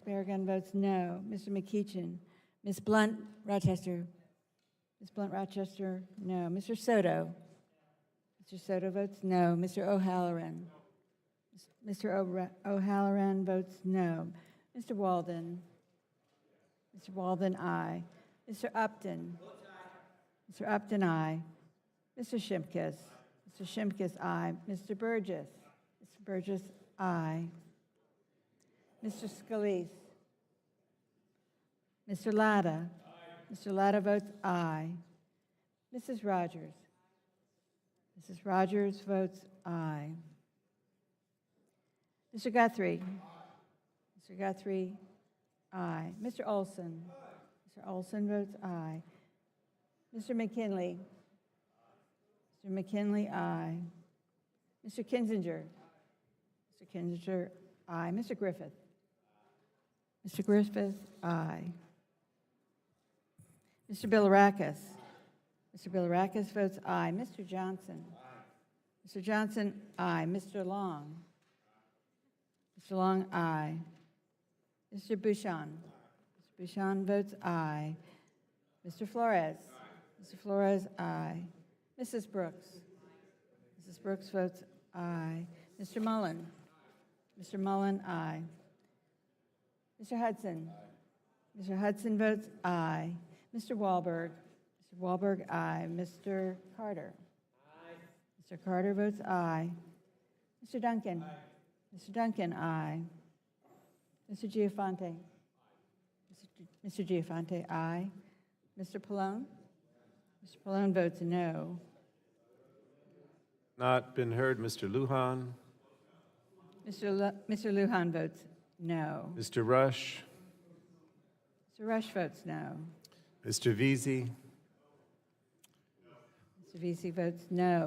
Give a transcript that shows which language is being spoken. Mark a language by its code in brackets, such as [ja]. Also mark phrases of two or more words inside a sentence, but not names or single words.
[en] Barragan votes no. Mr. McEachin. Ms. Blunt Rochester. Ms. Blunt Rochester, no. Mr. Soto. Mr. Soto votes no. Mr. O'Halloran. Mr. O'Halloran votes no. Mr. Walden. Mr. Walden, aye. Mr. Upton. Mr. Upton, aye. Mr. Shimkus. Mr. Shimkus, aye. Mr. Burgess. Mr. Burgess, aye. Mr. Scalise. Mr. Latta. Mr. Latta votes aye. Mrs. Rogers. Mrs. Rogers votes aye. Mr. Guthrie. Mr. Guthrie, aye. Mr. Olson. Mr. Olson votes aye. Mr. McKinley. Mr. McKinley, aye. Mr. Kinzinger. Mr. Kinzinger, aye. Mr. Griffith. Mr. Griffith, aye. Mr. Bilirakis. Mr. Bilirakis votes aye. Mr. Johnson. Mr. Johnson, aye. Mr. Long. Mr. Long, aye. Mr. Bouchon. Mr. Bouchon votes aye. Mr. Flores. Mr. Flores, aye. Mrs. Brooks. Mrs. Brooks votes aye. Mr. Mullen. Mr. Mullen, aye. Mr. Hudson. Mr. Hudson votes aye. Mr. Wahlberg. Mr. Wahlberg, aye. Mr. Carter. Aye. Mr. Carter votes aye. Mr. Duncan. Mr. Duncan, aye. Mr. Giafonte. Mr. Giafonte, aye. Mr. Pallone. Mr. Pallone votes no. Not been heard. Mr. Lujan. Mr. Lujan votes no. Mr. Rush. Mr. Rush votes no. Mr. Veazey. Mr. Vesey votes no.